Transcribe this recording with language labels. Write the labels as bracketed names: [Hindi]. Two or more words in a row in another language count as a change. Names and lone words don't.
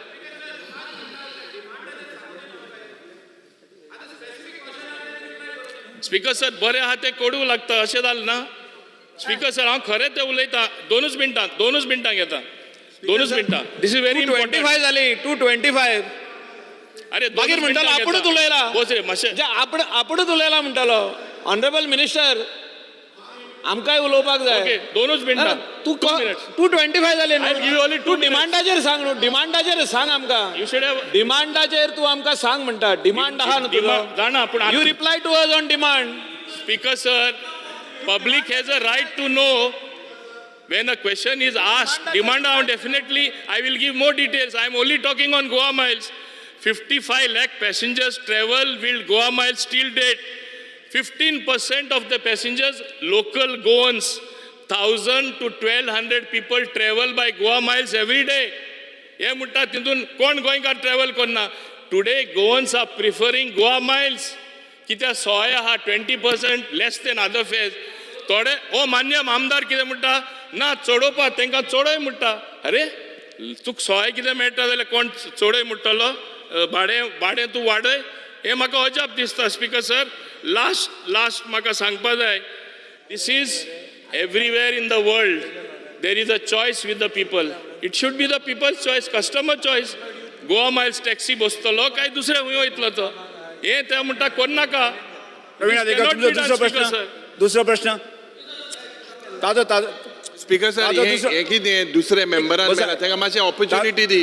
[English] Speaker sir [Konkani] बरें आहा तें कोडू लागता अशें जालें ना [English] Speaker sir [Konkani] हांव खरें तें उलयतां 2 मिनटां घेता 2 मिनटां [English] this is very important [Konkani] 25 जाली 225 अरे मागीर म्हणटालो आपुणूच उलयला बोस रे मातशें जे आपुणूच उलयला म्हणटालो [English] honorable minister [Konkani] आमकांय उलोवपाक ओके जाय 2 मिनटां तू 225 जाले [English] I'll give you only [Konkani] तू [English] 2 minutes. [Konkani] डिमांडाचेर सांग न्हू डिमांडाचेर सांग आमकां [English] you should have [Konkani] डिमांडाचेर तू आमकां सांग म्हणटा डिमांड आहा न्हू तुजो जाणा पूण [English] you reply to us on demand Speaker sir public has a right to know when a question is asked demand on definitely I will give more details I am only talking on Goa miles 55 lakh passengers travel with Goa miles till date 15% of the passengers local Goans 1000 to 1200 people travel by Goa miles every day [Konkani] हे म्हणटा तितून कोण गोंयकार ट्रॅव्हल करना टुडे [English] Goans are preferring Goa Miles [Konkani] कित्याक सोय आहा [English] 20% less than other fares [Konkani] थोडे ओ मान्य आमदार कितें म्हणटा ना चडोवपा तांकां चोडय म्हणटा अरे तुका सोय कितें मेळटा जाल्यार कोण चोडय म्हणटलो भाडें तूं वाडय हे म्हाका अजाप दिसता [English] Speaker sir last [Konkani] म्हाका सांगपा जाय [English] this is everywhere in the world there is a choice with the people it should be the people's choice customer choice Goa Miles taxi [Konkani] बसतलो काय दुसरे खंय वयतलो तो हे ते म्हणटा कोन्नाका प्रवीण आदेकर तुमचो दुसरो प्रश्न ताजो [English] Speaker sir [Konkani] आता दुसरं- हे कितें दुसरे मेंबरान बसा. मेळ्ळा ताका मातशें ऑपॉर्च्युनिटी दी